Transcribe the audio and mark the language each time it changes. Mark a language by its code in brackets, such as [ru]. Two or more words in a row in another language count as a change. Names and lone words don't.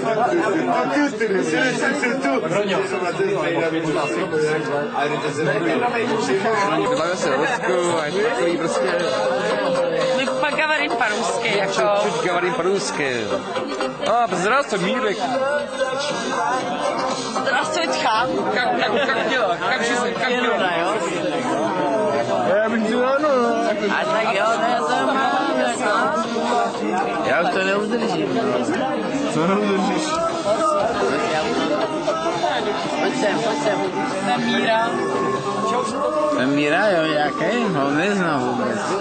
[cs] Bavíme se o Rusku a je to takový prostě... My pak [ru] говорим по-русски, [cs] jako... [ru] Чуть говорим по-русски. Здравствуй, Мирик. Здравствуй, Тха. Как дела? Как жизнь? Как дела? [cs] A tak jo, ne, to je Já už to neudržím. Co neudržíš? Pojď sem. Jsem Míra. Ten Míra, jo, jaký? Ho neznám vůbec.